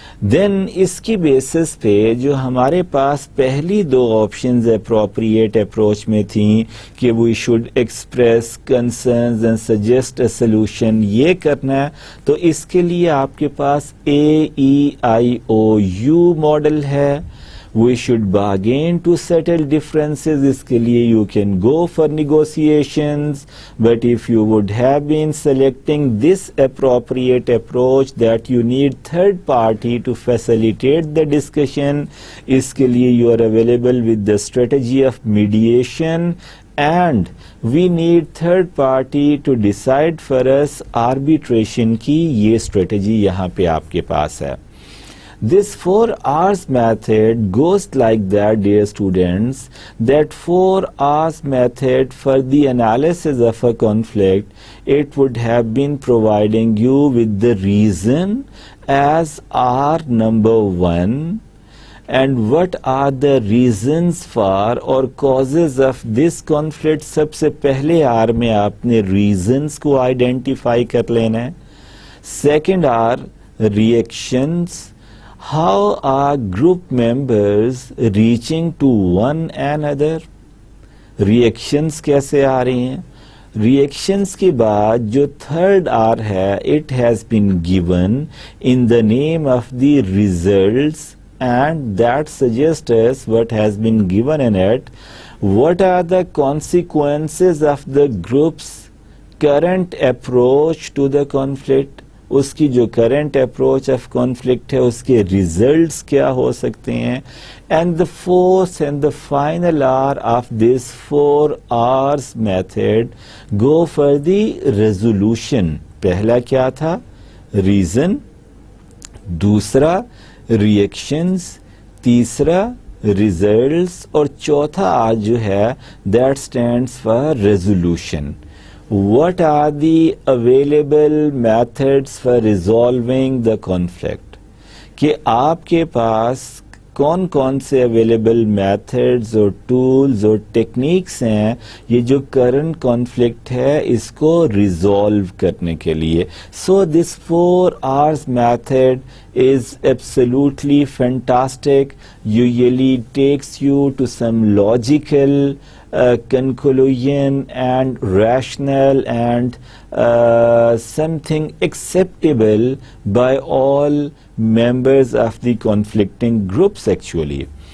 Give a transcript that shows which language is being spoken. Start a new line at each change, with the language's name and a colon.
Urdu: دین اس کی بیسس پہ جو ہمارے پاس پہلی دو آپشنز اپروپریٹ اپروچ میں تھیں کہ
English: we should express concerns and suggest a solution,
Urdu: یہ کرنا ہے، تو اس کے لیے آپ کے پاس AEIOU ماڈل ہے.
English: We should bargain to settle differences.
Urdu: اس کے لیے
English: you can go for negotiations, but if you would have been selecting this appropriate approach that you need third party to facilitate the discussion, اس کے لیے you are available with the strategy of mediation, and we need third party to decide for us arbitration
Urdu: کی یہ strategy یہاں پہ آپ کے پاس ہے.
English: This 4 R's method goes like that, dear students, that 4 R's method for the analysis of a conflict, it would have been providing you with the reason as R number 1, and what are the reasons for or causes of this conflict.
Urdu: سب سے پہلے R میں آپ نے reasons کو identify کر لینا ہے.
English: Second R, reactions. How are group members reaching to one another? Reactions
Urdu: کیسے آ رہی ہیں؟
English: Reactions
Urdu: کے بعد جو
English: third R ہے, it has been given in the name of the results, and that suggests us what has been given in it. What are the consequences of the group's current approach to the conflict?
Urdu: اس کی جو current approach of conflict ہے اس کے results کیا ہو سکتے ہیں.
English: And the fourth and the final R of this 4 R's method go for the resolution.
Urdu: پہلا کیا تھا؟ ریزن، دوسرا ریئیکشنز، تیسرا ریزلٹس، اور چوتھا آر جو ہے
English: That stands for resolution. What are the available methods for resolving the conflict?
Urdu: کہ آپ کے پاس کون کون سے اویلیبل میتھڈز اور ٹولز اور ٹیکنیکس ہیں یہ جو کرنٹ کانفلکٹ ہے اس کو ریزالو کرنے کے لیے.
English: So this 4 R's method is absolutely fantastic. Usually takes you to some logical conclusion and rational and something acceptable by all members of the conflicting groups actually.